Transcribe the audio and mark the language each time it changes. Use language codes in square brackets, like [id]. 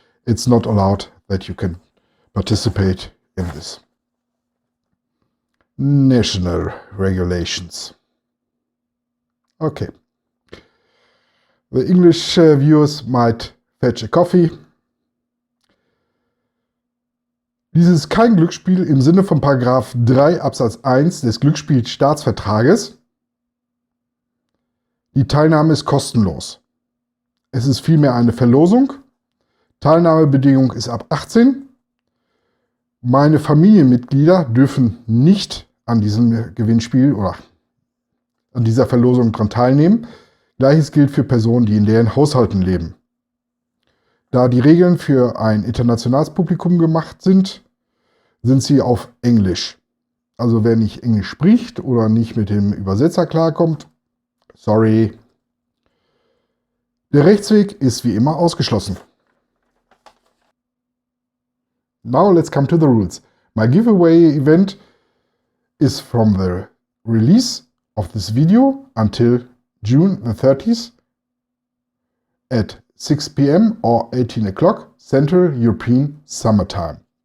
[en] It's not allowed that you can participate in this. National regulations. Okay. The English viewers might fetch a coffee. [de] Dies ist kein Glücksspiel im Sinne von Paragraph 3 Absatz 1 des Glücksspielstaatsvertrages. Die Teilnahme ist kostenlos. Es ist vielmehr eine Verlosung. Teilnahmebedingung ist ab 18. Meine Familienmitglieder dürfen nicht an diesem Gewinnspiel oder an dieser Verlosung daran teilnehmen. Gleiches gilt für Personen, die in deren Haushalten leben. Da die Regeln für ein internationales Publikum gemacht sind, sind sie auf Englisch. Also wer nicht Englisch spricht oder nicht mit dem Übersetzer klarkommt, sorry. Der Rechtsweg ist wie immer ausgeschlossen. [en] Now let's come to the rules. My giveaway event is from the release of this video until June the 30th at 6 p.m. or 18 o'clock Central European Summer Time.